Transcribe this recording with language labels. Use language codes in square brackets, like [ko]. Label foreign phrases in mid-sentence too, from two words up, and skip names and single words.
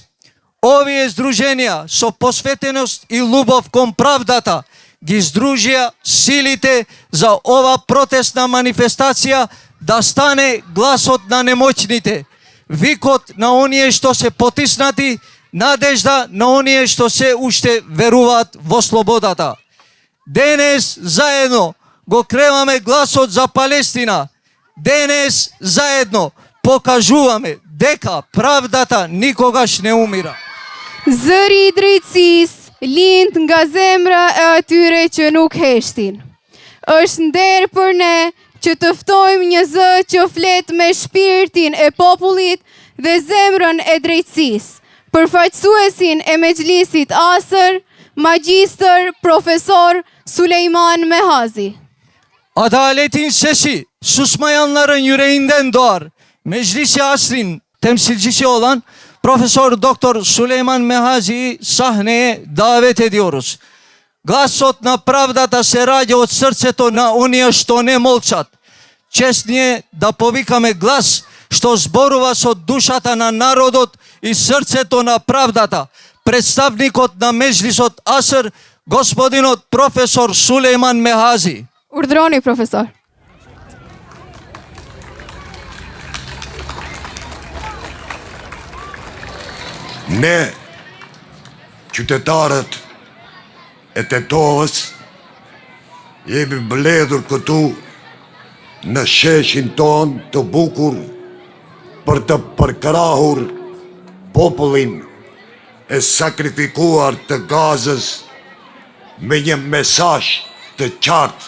[mk] Овие здруженија со посветеност и љубов кон правдата ги здружија силите за ова протестна манифестација да стане гласот на немоćните, викот на оние што се потиснати, надежда на оние што се уште веруваат во слободата. Денес заедно го креваме гласот за Палестина. Денес заедно покажуваме дека правдата никогаш не умира. [sq] Zëri i drejtësisë lind nga zemra e atyre që nuk heshtin. Është nder për ne që të ftojmë një zë që flet me shpirtin e popullit dhe zemrën e drejtësisë, përfaqësuesin e Mexhlisit Asr, magjistër, profesor Sulejman Mehazi. [tr] Adaletin sesi susmayanların yüreğinden doğar. Meclisi Asr'in temsilcisi olan Profesör Doktor Sulejman Mehazi'yi sahneye davet ediyoruz. [mk] Гласот на правдата се раѓа од срцето на оние што не молчат. Чест ни е да повикаме глас што зборува со душата на народот и срцето на правдата. Претставникот на Меџлисот Аср, господинот професор Сулејман Мехази. [sq] Urdhroni, profesor. Ne, qytetarët e Tetovës, jemi mbledhur këtu në sheshin ton të bukur për të përkrahur popullin e sakrifikuar të Gazës me një mesazh të qartë.